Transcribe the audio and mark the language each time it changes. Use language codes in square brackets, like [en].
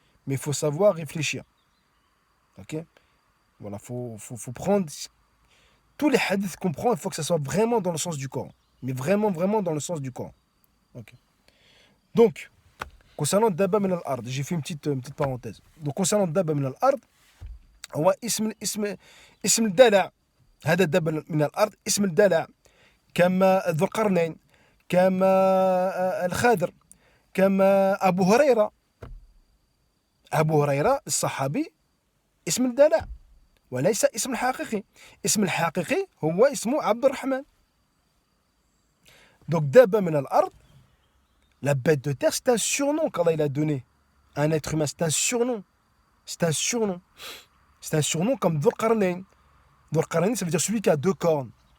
[fr] Mais il faut savoir réfléchir. Ok? Voilà, faut prendre tous les hadiths qu'on prend, il faut que ça soit vraiment dans le sens du Coran. Mais vraiment, vraiment dans le sens du Coran. Ok. Donc, concernant Dabba min al-Ard, j'ai fait une petite parenthèse. Donc, concernant Dabba min al-Ard, [ar] هو اسم الدلع. هذا الدابة من الأرض اسم الدلع كما ذو القرنين كما الخادر كما أبو هريرة. أبو هريرة الصحابي اسم الدلع وليس اسم الحقيقي. اسم الحقيقي هو اسمه عبد الرحمن. [fr] Donc Dabba min al-Ard, la bête de terre, c'est un surnom qu'Allah il a donné à un être humain. C'est un surnom. C'est un surnom. C'est un surnom comme Dhul Qarnayn. Dhul Qarnayn, ça veut dire celui qui a deux cornes.